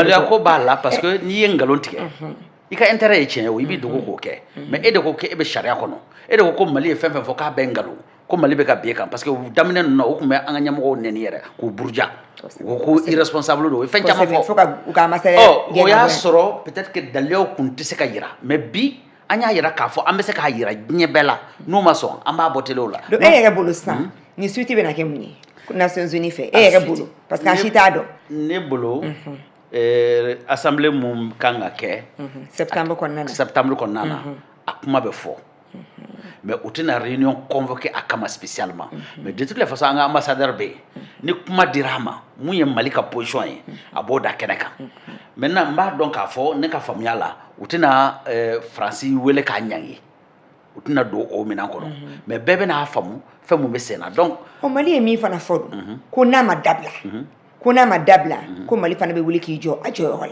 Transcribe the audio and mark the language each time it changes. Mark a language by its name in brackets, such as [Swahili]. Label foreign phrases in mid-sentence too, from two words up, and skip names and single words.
[Bambara] maloya ko b'a la [French] parce que [Bambara] n'i ye nkalon tigɛ i ka intérêt ye tiɲɛ ye o i b'i dogo k'o kɛ mais e de ko k'e bɛ sariya kɔnɔ e de ko Mali ye fɛn fɛn fɔ k'a bɛ nkalon ko Mali bɛ ka bin kan [French] parce que [Bambara] daminɛ ninnu na o tun bɛ an ka ɲɛmɔgɔw nɛni yɛrɛ k'u buruja u ko irresponsable don o ye fɛn caman fɔ o y'a sɔrɔ [French] peut-être que [Bambara] daliyaw kun tɛ se ka yira mais bi an y'a yira k'a fɔ an bɛ se k'a yira diɲɛ bɛɛ la n'u ma sɔn an b'a bɔ télé la. donc e yɛrɛ bolo sisan ni suite bɛ na kɛ mun ye Nations Unies fɛ e yɛrɛ bolo parce que a si t'a dɔn. ne bolo assemblée mun kan ka kɛ septembre kɔnɔna na a kuma bɛ fɔ mais u tɛna [French] réunion convoquée [Bambara] a kama [French] spécialement mais de toutes les façons [Bambara] an ka ambassadeur bɛ yen ni kuma dira a ma mun ye Mali ka position ye a b'o da kɛnɛ kan maintenant n b'a dɔn k'a fɔ ne ka faamuya la u tɛna faransi wele k'a ɲangi u tɛna don o minɛn kɔnɔ mais bɛɛ bɛna faamu fɛn mun bɛ sen na donc Mali ye min fana fɔ don ko n'a ma dabila ko Mali fana bɛ wuli k'i jɔ a jɔyɔrɔ la